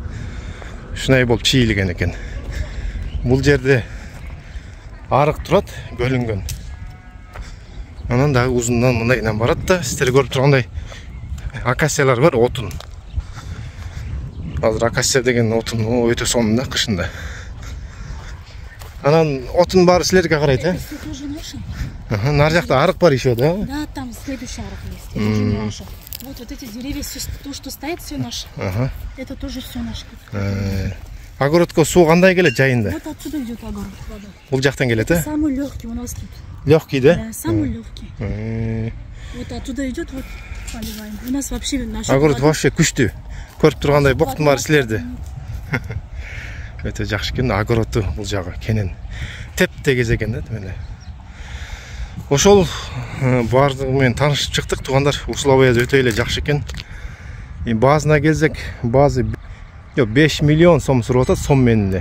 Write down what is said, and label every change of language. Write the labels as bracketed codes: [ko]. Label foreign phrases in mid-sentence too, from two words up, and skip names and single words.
[ky] Ушундай болуп чийилген экен. Бул жерде арык турат, бөлүнгөн. Анан дагы узундан мындайынан барат да, сиздер көрүп тургандай акациялар бар, отун. Азыр акация деген отун өтө сонун да, кышында. Анан отун баары силерге карайт, [ru] Это все тоже наше. [ky] Нар жакта арык бар [ru] еще, да? Да, там следующий арок есть. Это уже наше. Вот эти деревья, то, что стоит, все наше. Это тоже все наше. [ky] Огородко суу кандай келет жайында? [ru] Вот отсюда идет огород, вода. [ky] Бул жактан келет, [ru] Это самый легкий у нас тут. Легкий, да? Да, самый легкий. Вот оттуда идет, вот поливаем. У нас вообще наш Огород вообще [ky] күчтүү. Көрүп тургандай боктун баары силерде. Өтө жакшы экен, огородду бул жагы кенен. Теп-тегиз экен да, мына. Ошол баардыгы менен таанышып чыктык, туугандар. Условия өтө эле жакшы экен. Баазына келсек, баазы 5 миллион сом сурап атат, сом менен.